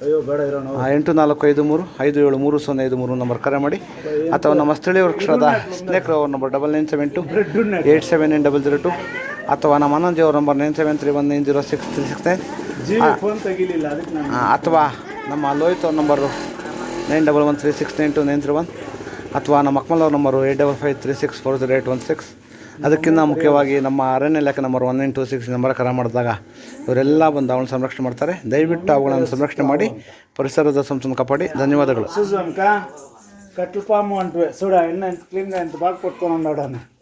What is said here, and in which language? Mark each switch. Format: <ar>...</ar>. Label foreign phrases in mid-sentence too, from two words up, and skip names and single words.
<kn>8453 573053 ನಂಬರ್ ಕರೆ ಮಾಡಿ, ಅಥವಾ ನಮ್ಮ ಸ್ಥಳೀಯ ವೃಕ್ಷದ ಸ್ನೇಹಿತರು ಅವ್ರ ನಂಬರ್ 9972 879002, ಅಥವಾ ನಮ್ಮ ಆನಂದಿ ಅವ್ರ ನಂಬರ್ 9731906369, ಅಥವಾ ನಮ್ಮ ಲೋಹಿತ್ ಅವ್ರ ನಂಬರು 9113692931, ಅಥವಾ ನಮ್ಮ ಅಕ್ಮಲ್ ಅವ್ರ ನಂಬರು 8553640816. ಅದಕ್ಕಿಂತ ಮುಖ್ಯವಾಗಿ ನಮ್ಮ ಅರಣ್ಯ ಇಲಾಖೆ ನಂಬರ್ 1926 ನಂಬರ್ ಕರೆ ಮಾಡಿದಾಗ ಇವರೆಲ್ಲ ಬಂದು ಅವಳನ್ನ ಸಂರಕ್ಷಣೆ ಮಾಡ್ತಾರೆ. ದಯವಿಟ್ಟು ಅವುಗಳನ್ನು ಸಂರಕ್ಷಣೆ ಮಾಡಿ, ಪರಿಸರದ ಸಂಪತ್ತನ್ನು ಕಾಪಾಡಿ. ಧನ್ಯವಾದಗಳು.</kn> <te>కట్లు పాము అంటే చూడ ఎన్న క్లీన్గా ఎంత బాగా కొట్టుకొని ఉన్నాడు అని</te>